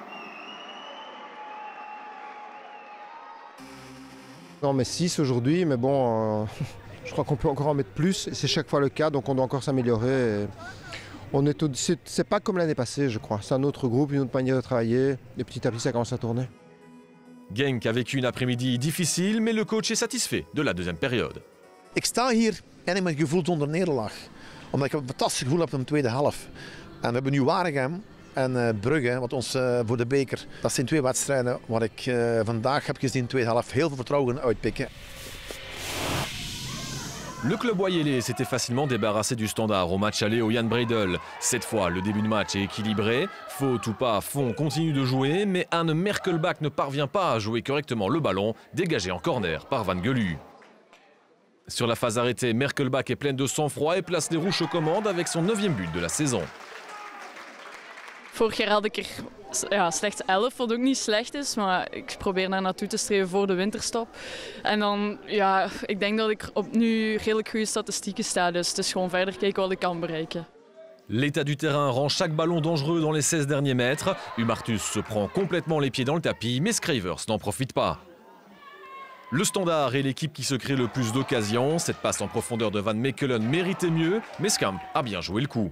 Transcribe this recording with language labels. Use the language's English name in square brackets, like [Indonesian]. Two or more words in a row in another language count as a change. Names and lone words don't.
[French] On met 6 aujourd'hui, mais bon, je crois qu'on peut encore en mettre plus. C'est chaque fois le cas, donc on doit encore s'améliorer. C'est pas comme l'année passée, je crois. C'est un autre groupe, une autre manière de travailler. Et petit à petit, ça commence à tourner. Genk a vécu une après-midi difficile, mais le coach est satisfait de la deuxième période. [Dutch] Ik sta hier en met gevoel zonder nederlaag. Omdat ik een fantastisch gevoel heb in de tweede helft. En we hebben nu Waregem en Brugge, wat ons voor de beker. Dat zijn 2 wedstrijden waar ik vandaag heb gezien in de tweede helft heel veel vertrouwen uitpikken. [French] Le club Oyelé s'était facilement débarrassé du standard au match aller au Jan Breidel. Cette fois, le début de match est équilibré. Faute ou pas, Font continue de jouer, mais Anne Merkelbach ne parvient pas à jouer correctement le ballon, dégagé en corner par Van Gelu. Sur la phase arrêtée, Merkelbach est pleine de sang-froid et place les Rouges aux commandes avec son 9e but de la saison. [Dutch] Vorig jaar had ik er ja, slechts 11, wat ook niet slecht is. Maar ik probeer daar naartoe te streven voor de winterstop. En dan, ja, ik denk dat ik op nu redelijk goede statistieken sta. Dus het is gewoon verder kijken wat ik kan bereiken. [French] L'état du terrain rend chaque ballon dangereux dans les 16 derniers mètres. Humartus se prend complètement les pieds dans le tapis, mais Scravers n'en profite pas. Le Standard est l'équipe qui se crée le plus d'occasions. Cette passe en profondeur de Van Mechelen méritait mieux, mais Scamp a bien joué le coup.